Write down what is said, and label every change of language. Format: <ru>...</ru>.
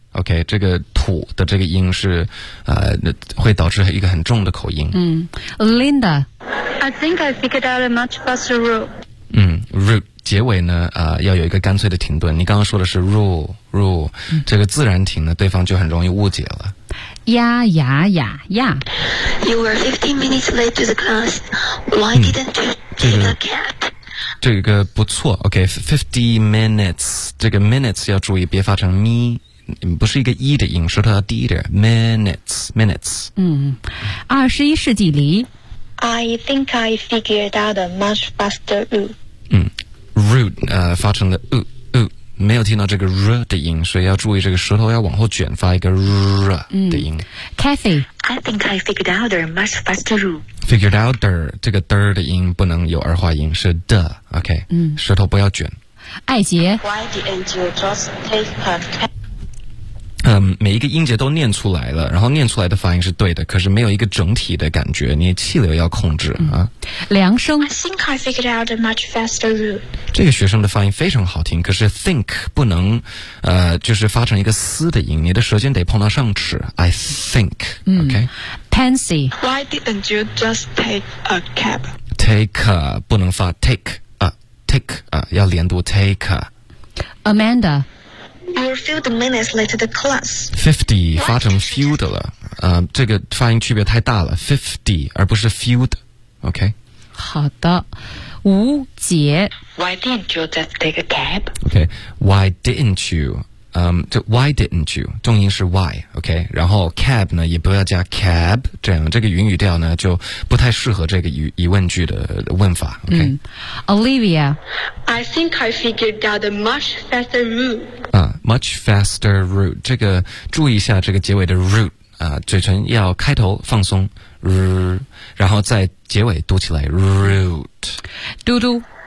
<zh>OK， 这个土的这个音是会导致一个很重的口音。</zh> <en>Linda， I think I figured out a much faster route.</en> <zh>Route 结尾呢要有一个干脆的停顿。你刚刚说的是 rule，这个自然停呢，对方就很容易误解了。呀</zh> <en>You were 15 minutes late to the class. Why didn't you take a cab?</en> <zh>这个不错 OK 50 minutes 这个 minutes 要注意别发成 me 不是一个 e 的音舌头要低一点 Minutes 21世纪里</zh> <en>I think I figured out a much faster</en> <zh>route 发成了 没有听到这个 r 的音，所以要注意这个舌头要往后卷，发一个 r 的音。</zh> <en>Kathy, I think I figured out the much faster route.</en> <zh>Figured out the 这个 the 的音不能有儿化音，是 the. OK， 舌头不要卷。艾杰</zh> <en>，Why didn't you just take a cab？</en> <zh>每一个音节都念出来了，然后念出来的发音是对的，可是没有一个整体的感觉，你气流要控制啊。梁生</zh> <en>，I think I figured out a much faster route.</en> <zh>这个学生的发音非常好听，可是 think 不能，就是发成一个嘶的音，你的舌尖得碰到上齿。</zh> <en>I think, OK. Pansy, why didn't you just take a cab?</en> <zh>Take a 不能发 take a 要连读 take a.</zh> <en>Amanda, you're few minutes late to the class.</en> <zh>50发成 few 的了，这个发音区别太大了 ，50 而不是 few 的 ，OK. 好的。吴杰</zh> <en>，Why didn't you just take a cab? Okay, why didn't you? Why didn't you?</en> <zh>重音是 why, okay? 然后 cab 呢，也不要加 cab， 这样这个云语调呢就不太适合这个疑问句的问法。</zh> <en>Okay? Olivia, I think I figured out a much faster route. Much faster route.</en> <zh>这个注意一下这个结尾的 route。嘴唇要开头放松，然后在结尾读起来 root。嘟嘟，</zh>